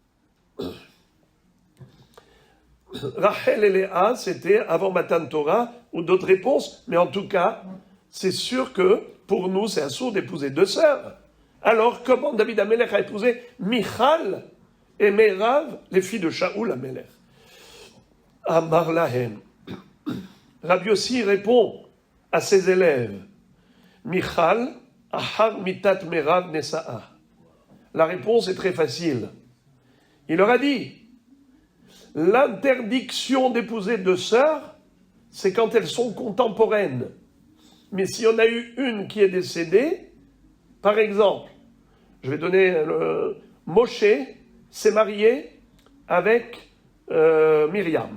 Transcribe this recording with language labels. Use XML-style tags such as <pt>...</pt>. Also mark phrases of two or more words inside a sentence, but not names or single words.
<fr>Rachel et Léa, c'était avant</fr> <he>מתן תורה</he> <fr>ou d'autres réponses, mais en tout cas, c'est sûr que pour nous, c'est assourd d'épouser deux sœurs. Alors, comment David Amelech a épousé Michal et Merav, les filles de Shaoul Amelech?</fr> <he>אמר להם.</he> <fr>Rabbi Yossi répond à ses élèves, Michal,</fr> <he>אחר מיתת מרב נשאה.</he> <fr>La réponse est très facile. Il leur a dit, l'interdiction d'épouser deux sœurs, c'est quand elles sont contemporaines. Mais si on a eu une qui est décédée, par exemple, je vais donner Moshe s'est marié avec Myriam.</fr>